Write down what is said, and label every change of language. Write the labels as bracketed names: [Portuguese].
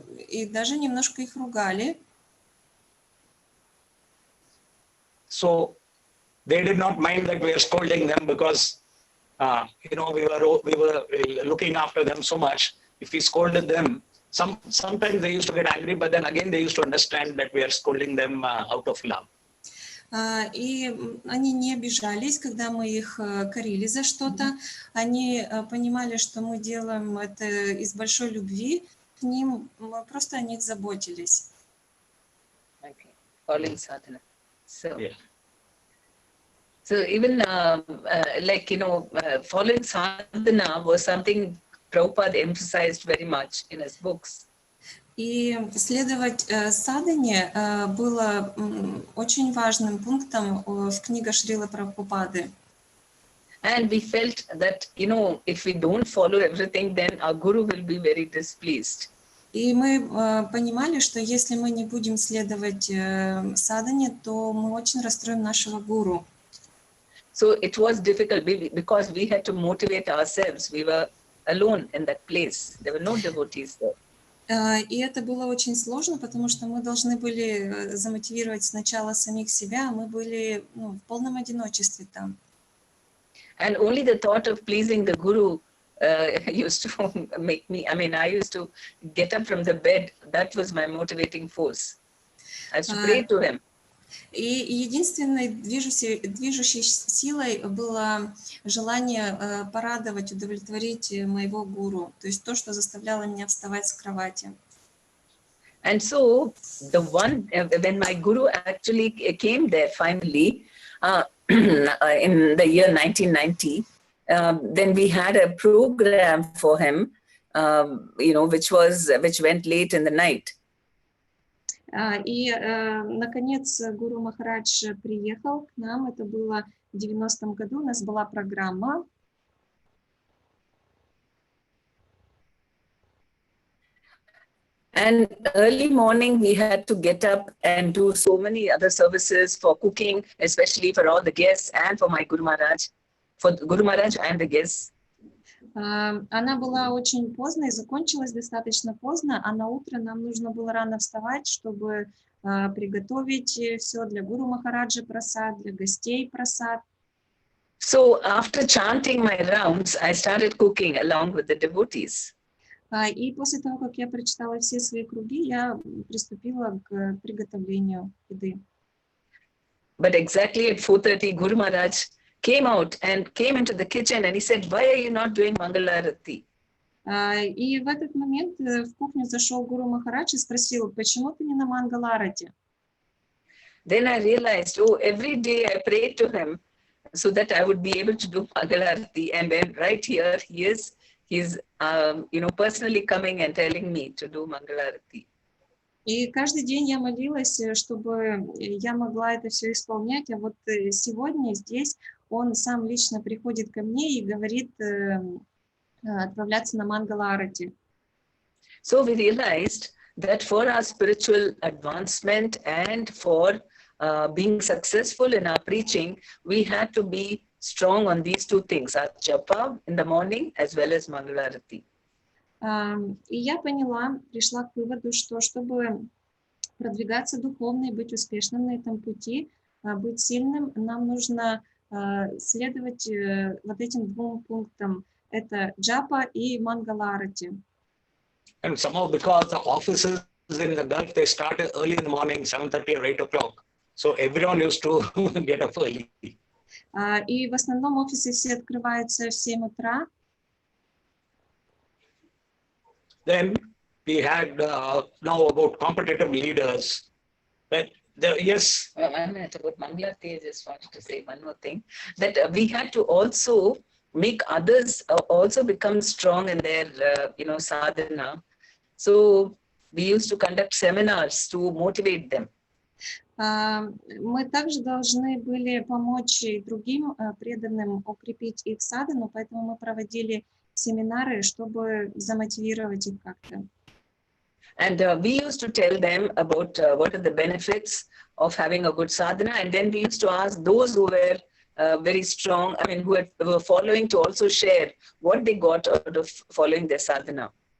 [Russian] И даже немножко их ругали. [English] So they did not mind that we were scolding them because, we were looking after them so much. If we scolded them, sometimes they used to get angry, but then again they used to understand that we are scolding them out of love. [Russian] И они не обижались, когда мы их корили за что-то. Они понимали, что мы делаем это из большой любви к ним, просто о них заботились. [English] Thank Following sadhana. So, Yeah. so even like, following sadhana was something Prabhupada emphasized very much in his books. [Russian] И следовать садхане было очень важным пунктом в книгах Шрилы Прабхупады. [English] And we felt that, if we don't follow everything, then our Guru will be very displeased. [Russian] И мы понимали, что если мы не будем следовать садхане, то мы очень расстроим нашего гуру. [English] So it was difficult because we had to motivate ourselves. We were alone in that place. There were no devotees there. [Russian] И это было очень сложно, потому что мы должны были замотивировать сначала самих себя, а мы были в полном одиночестве там. [English] And only the thought of pleasing the Guru used to make me, I used to get up from the bed. That was my motivating force. I used to pray to him. [Russian] И единственной движущей силой было желание порадовать, удовлетворить моего гуру. То есть то, что заставляло меня вставать с кровати. [English] And so, when my Guru actually came there finally, in the year 1990, then we had a program for him, which went late in the night. [Russian] И, наконец, Гуру Махарадж приехал к нам. Это было в 90-м году. У нас была программа. [English] And early morning, we had to get up and do so many other services for cooking, especially for all the guests and for my Guru Maharaj, for Guru Maharaj and the guests. [Russian] Она была очень поздно и закончилась достаточно поздно, а на утро нам нужно было рано вставать, чтобы приготовить все для Гуру Махараджа прасад, для гостей прасад. [English] So after chanting my rounds, I started cooking along with the devotees. [Russian] И после того, как я прочитала все свои круги, я приступила к приготовлению еды. [English] But exactly at 4:30, Guru Maharaj came out and came into the kitchen and he said, "Why are you not doing Mangalarati?" [Russian] И в этот момент в кухню зашел Гуру Махарадж и спросил, почему ты не на Мангаларати? [English] Then I realized, every day I prayed to him so that I would be able to do Mangalarati. And then right here, he's personally coming and telling me to do Mangalarati. [Russian] И каждый день я молилась, чтобы я могла это все исполнять. А вот сегодня здесь он сам лично приходит ко мне и говорит отправляться на Мангала-арати. [English] So we realized that for our spiritual advancement and for being successful in our preaching, we had to be strong on these two things, our japa in the morning as well as Mangalarati. [Russian] И я поняла, пришла к выводу, что чтобы продвигаться духовно и быть успешным на этом пути, быть сильным, нам нужно следовать вот этим двум пунктам. Это джапа и Мангаларати. [English] And somehow because the offices in the Gulf, they started early in the morning, 7:30 or 8 o'clock. So everyone used to get up early. [Russian] И в основном офисы все открываются в 7 утра. [English] Then we had now about competitive leaders. But yes. One minute about Mangalarati, I just wanted to say one more thing, that we had to also make others also become strong in their, sadhana. So we used to conduct seminars to motivate them. [Russian] Мы также должны были помочь и другим преданным укрепить их садхану, поэтому мы проводили семинары, чтобы замотивировать их как-то. [English] And we used to tell them about what are the benefits of having a good sadhana, and then we used to ask those who were very strong, who were following, to also share what they got out of following their sadhana.